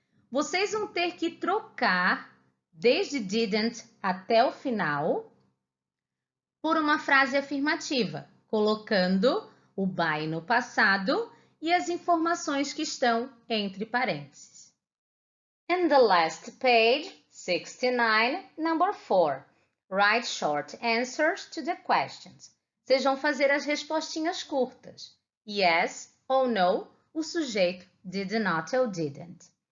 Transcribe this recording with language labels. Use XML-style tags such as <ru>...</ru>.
<pt>Vocês vão ter que trocar desde didn't até o final por uma frase afirmativa, colocando o buy no passado e as informações que estão entre parênteses.</pt> <en>And the last page, 69, number 4. Write short answers to the questions.</en> <pt>Vocês vão fazer as respostinhas curtas.</pt> <en>Yes ou no,</en> <pt>o sujeito</pt> <en>did not ou didn't.</en>